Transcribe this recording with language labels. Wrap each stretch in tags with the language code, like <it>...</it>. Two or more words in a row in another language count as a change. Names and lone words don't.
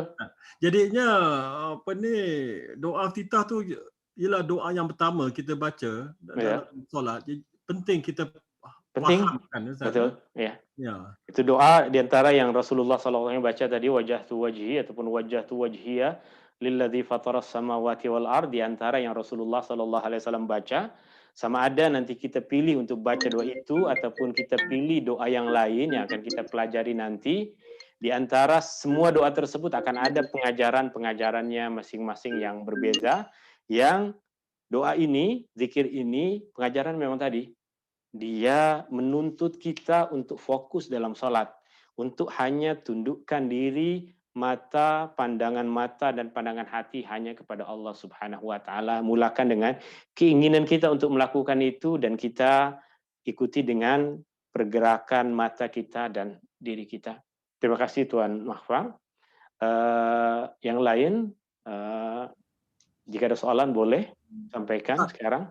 <ms>Jadinya apa ni, doa iftitah tu ialah doa yang pertama kita baca dalam solat. Jadi, penting kita fahamkan. Betul. Ya. Ya. Itu doa di antara yang Rasulullah SAW baca tadi,</ms> <ar>وجهت وجهي</ar> <ms>ataupun</ms> <ar>وجهت وجهي للذي فطر السماوات والأرض,</ar> <ms>di antara yang Rasulullah</ms> <ar>صلى الله عليه وسلم</ar> <ms>baca, sama ada nanti kita pilih untuk baca doa itu ataupun kita pilih doa yang lain yang akan kita pelajari nanti. Di antara semua doa tersebut akan ada pengajaran-pengajarannya masing-masing yang berbeza. Yang doa ini, zikir ini, pengajaran memang tadi dia menuntut kita untuk fokus dalam sholat, untuk hanya tundukkan diri, pandangan mata dan pandangan hati hanya kepada</ms> <ar>الله سبحانه وتعالى.</ar> <ms>Mulakan dengan keinginan kita untuk melakukan itu dan kita ikuti dengan pergerakan mata kita dan diri kita. Terima kasih Tuan Mahfar. Yang lain, jika ada soalan boleh sampaikan sekarang.</ms>